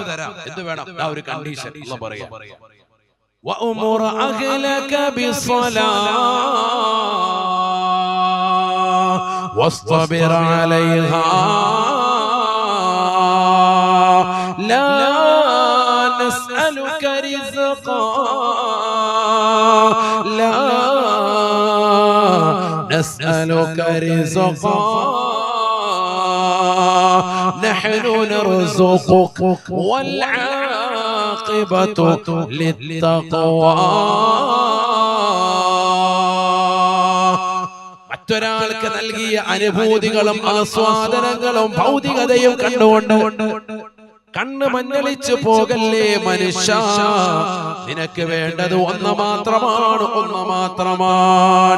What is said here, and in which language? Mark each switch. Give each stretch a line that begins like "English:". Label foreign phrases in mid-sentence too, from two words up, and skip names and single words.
Malayalam: എന്ത് വേണം? ഒരു കണ്ടീഷൻ അല്ലാഹു പറയാ,
Arabic: وأمر أهلك بالصلاة واصطبر عليها لا نسألك رزقا لا نسألك رزقا نحن نرزقك والعاقبة للتقوى.
Malayalam: മറ്റൊരാൾക്ക് നൽകിയ അനുഭൂതികളും ആസ്വാദനങ്ങളും ഭൗതികതയും കണ്ടുകൊണ്ട് കണ്ണ് മഞ്ഞളിച്ചു പോകല്ലേ മനുഷ്യ. നിനക്ക് വേണ്ടത് ഒന്ന് മാത്രമാണ്, ഒന്ന് മാത്രമാണ്.